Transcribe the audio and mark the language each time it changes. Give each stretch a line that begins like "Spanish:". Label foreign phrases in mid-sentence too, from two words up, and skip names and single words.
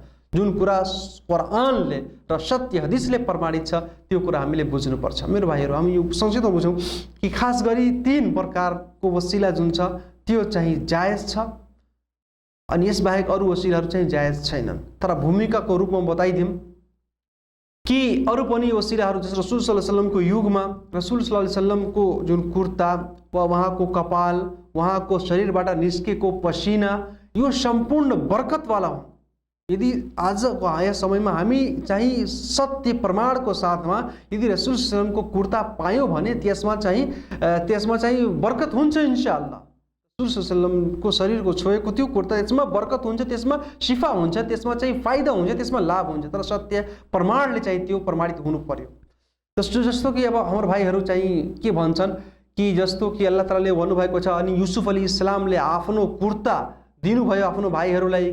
Nepali: जुन कुरा कुरानले र सत्य हदिसले प्रमाणित छ त्यो कुरा हामीले बुझ्नुपर्छ। मेरो भाइहरू, हामी यो संक्षिप्तमा बुझौँ कि खास गरी 3 प्रकारको वसिला जुन छ त्यो चाहिँ जायज छ अनि यसबाहेक अरू वसिलाहरू चाहिँ जायज छैनन्। तर भूमिकाको रूपमा बताइदिउँ कि अरू पनि वसिलाहरू जस्तो रसूल
Arabic: صلى الله عليه وسلم
Nepali: युगमा रसूल
Arabic: صلى الله عليه وسلم
Nepali: जुन कुर्ता वा उहाँको कपाल, उहाँको शरीरबाट निस्केको पसिना यो सम्पूर्ण बरकतवाला हो। यदि आजको आया समयमा हामी चाहिँ सत्य प्रमाणको साथमा यदि रसूल
Arabic: صلى الله عليه وسلم
Nepali: कुर्ता पायौँ भने त्यसमा चाहिँ बरकत हुन्छ
Arabic: إن شاء الله.
Nepali: रसूल
Arabic: صلى الله عليه وسلم
Nepali: शरीरको छोएको त्यो कुर्ता त्यसमा बरकत हुन्छ, त्यसमा शिफा हुन्छ, त्यसमा चाहिँ फाइदा हुन्छ, त्यसमा लाभ हुन्छ। तर सत्य प्रमाणले चाहिँ त्यो प्रमाणित हुनु पर्यो। जस्तो कि अब हाम्रो भाइहरू चाहिँ के भन्छन् कि जस्तो कि अल्लाह तालाले भन्नुभएको छ अनि युसुफ अलैहिस्सलामले आफ्नो कुर्ता दिनुभयो आफ्नो भाइहरूलाई।